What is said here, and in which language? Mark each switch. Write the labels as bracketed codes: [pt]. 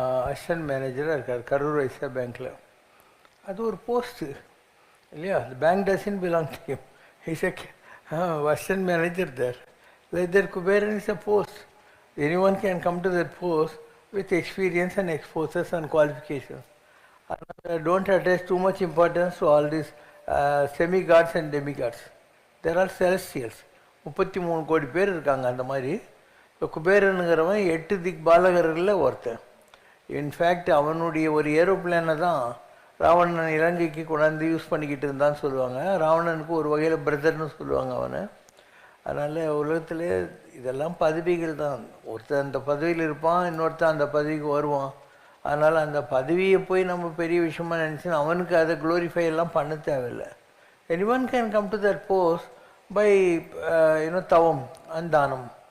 [ta] Assistant மேனேஜராக இருக்கார் கரூர் வைசா பேங்க்கில். அது ஒரு போஸ்ட்டு இல்லையா? [en] the bank doesn't belong to him. He's a assistant manager there. Like that, Kuberan is a post. Anyone can come to that post with experience and exposures and qualifications. Don't attach too much importance to all these semi-gods and demigods. There are celestials. [ta] 33 கோடி பேர் இருக்காங்க அந்த மாதிரி. இப்போ குபேரனுங்கிறவன் 8 திக் பாலகர்களில் ஒருத்தன். In fact அவனுடைய ஒரு ஏரோப்ளேனை தான் ராவணன் இலங்கைக்கு கொண்டாந்து யூஸ் பண்ணிக்கிட்டு இருந்தான்னு சொல்லுவாங்க. ராவணனுக்கு ஒரு வகையில் பிரதர்னு சொல்லுவாங்க அவனை. அதனால் உலகத்திலே இதெல்லாம் பதவிகள் தான். ஒருத்தர் அந்த பதவியில் இருப்பான், இன்னொருத்தன் அந்த பதவிக்கு வருவான். அதனால் அந்த பதவியை போய் நம்ம பெரிய விஷயமா நினச்சினா அவனுக்கு அதை க்ளோரிஃபை எல்லாம் பண்ண தேவையில்லை. [en] anyone can come to that post by தவம் and தானம்.